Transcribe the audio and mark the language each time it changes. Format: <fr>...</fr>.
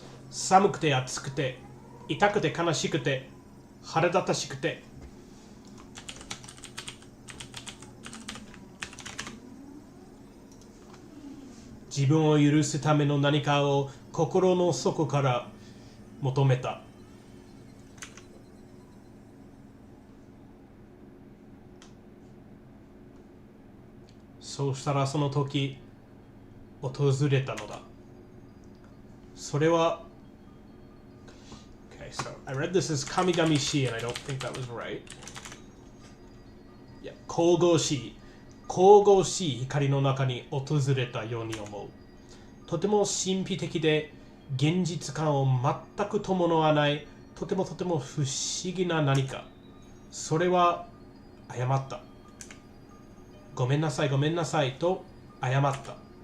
<ja>寒くて暑くて痛くて悲しくて腹立たしくて、自分を許すための何かを心の底から求めた。そうしたらその時訪れたのだ。それは</ja> <en>Okay, so I read this as Kamigami-shi and I don't think that was right.</en> <ja>Yeah, 神々しい光の中に訪れたように思う。とても神秘的で現実感を全く伴わないとても不思議な何か。それは謝った。ごめんなさいと謝った。</ja>